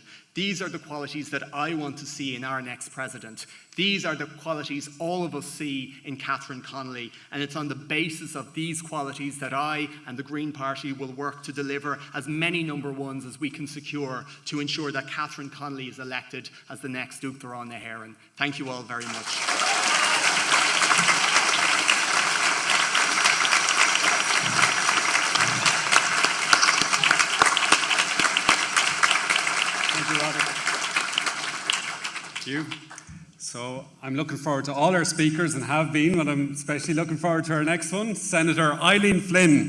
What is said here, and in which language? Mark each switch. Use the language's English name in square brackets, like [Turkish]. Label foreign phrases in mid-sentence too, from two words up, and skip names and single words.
[English] These are the qualities that I want to see in our next president. These are the qualities all of us see in Katherine Connelly, and it's on the basis of these qualities that I and the Green Party will work to deliver as many number ones as we can secure to ensure that Katherine Connelly is elected as the next [Irish] Uachtaráin na hÉireann. [English] Thank you all very much. You. So I'm looking forward to all our speakers and have been, but I'm especially looking forward to our next one, Senator Eileen Flynn.